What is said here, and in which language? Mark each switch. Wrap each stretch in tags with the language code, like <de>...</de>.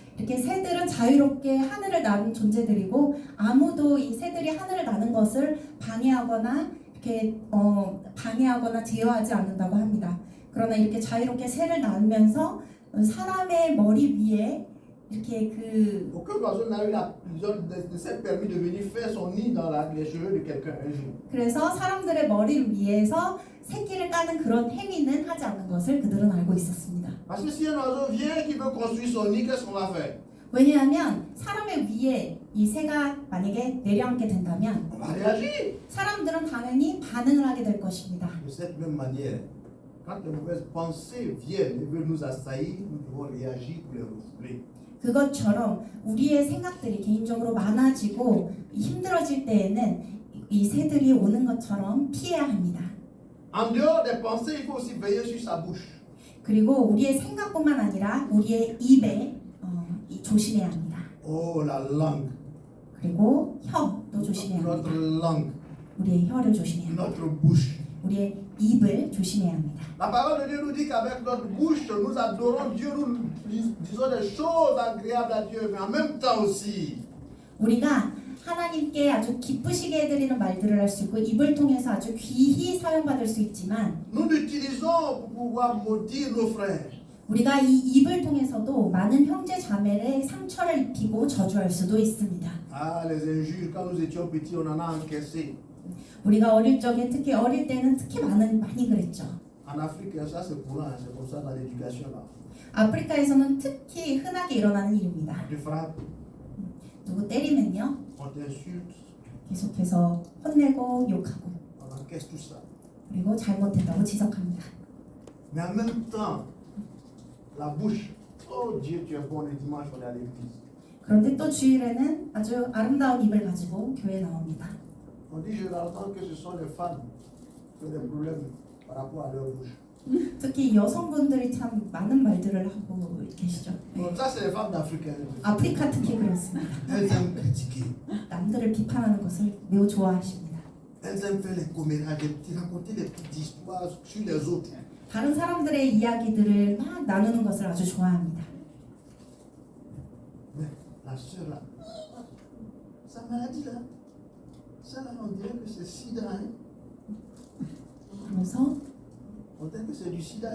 <ko>이렇게 새들은 자유롭게 하늘을 나는 존재들이고 아무도 이 새들이 하늘을 나는 것을 방해하거나 이렇게 방해하거나 제어하지 않는다고 합니다. 그러나 이렇게 자유롭게 새를 나면서 사람의 머리 위에 이렇게</ko> <fr>Aucun oiseau n'a eu ne s'est permis de venir faire son nid dans les cheveux de quelqu'un un jour.</fr> <ko>그래서 사람들의 머리를 위해서 새끼를 까는 그런 행위는 하지 않는 것을 그들은 알고 있었습니다.</ko> <fr>Parce que si un oiseau vient qui veut construire son nid, qu'est-ce qu'on va faire?</fr> <ko>왜냐하면 사람의 위에 이 새가 만약에 내려앉게 된다면</ko> <fr>On va réagir.</fr> <ko>사람들은 당연히 반응을 하게 될 것입니다.</ko> <fr>De cette même manière, quand les mauvaises pensées viennent et veulent nous assaillir, nous devons réagir pour les refouler.</fr> <ko>그것처럼 우리의 생각들이 개인적으로 많아지고 힘들어질 때에는 이 새들이 오는 것처럼 피해야 합니다.</ko> <fr>En dehors des pensées, il faut aussi veiller sur sa bouche.</fr> <ko>그리고 우리의 생각뿐만 아니라 우리의 입에 조심해야 합니다.</ko> <fr>Oh, la langue.</fr> <ko>그리고 혀도 조심해야</ko> <fr>Notre</fr> <ko>합니다.</ko> <fr>langue,</fr> <ko>우리의 혀를 조심해야 합니다.</ko> <fr>notre bouche.</fr> <ko>우리의 입을 조심해야 합니다.</ko> <fr>La parole de Dieu nous dit qu'avec notre bouche, nous adorons Dieu, nous disons des choses agréables à Dieu, mais en même temps aussi,</fr> <ko>우리가 하나님께 아주 기쁘시게 해드리는 말들을 할 수 있고 입을 통해서 아주 귀히 사용받을 수 있지만</ko> <fr>nous l'utilisons pour pouvoir maudire nos frères.</fr> <ko>우리가 이 입을 통해서도 많은 형제 자매의 상처를 입히고 저주할 수도 있습니다.</ko> <fr>Ah, les injures, quand nous étions petits, on en a encaissé.</fr> <ko>우리가 어릴 적에 특히 어릴 때는 특히 많이 그랬죠.</ko> <fr>En Afrique, ça c'est courant, c'est comme ça dans l'éducation là.</fr> <ko>아프리카에서는 특히 흔하게 일어나는 일입니다.</ko> <fr>On te frappe,</fr> <ko>누구 때리면요,</ko> <fr>on t'insulte,</fr> <ko>계속해서 혼내고 욕하고</ko> <fr>on encaisse tout ça.</fr> <ko>그리고 잘못했다고 지적합니다.</ko> <fr>Mais en même temps, la bouche, oh Dieu, tu es bon, le dimanche on est à l'église.</fr> <ko>그런데 또 주일에는 아주 아름다운 입을 가지고 교회에 나옵니다.</ko> <fr>On dit généralement que ce sont les femmes qui ont des problèmes par rapport à leur bouche.</fr> <ko>특히 여성분들이 참 많은 말들을 하고 계시죠.</ko> <fr>Donc ça c'est les femmes d'Afrique.</fr> <ko>아프리카 특히 그렇습니다.</ko> <fr>Elles aiment critiquer.</fr> <ko>남들을 비판하는 것을 매우 좋아하십니다.</ko> <fr>Elles aiment faire les commérages, raconter des petites histoires sur les autres.</fr> <ko>다른 사람들의 이야기들을 막 나누는 것을 아주 좋아합니다.</ko> <fr>Mais la soeur là, sa maladie là, ça là on dirait que c'est sida. Hein?</fr> <ko>그러면서</ko> <fr>On dirait que c'est du sida.</fr>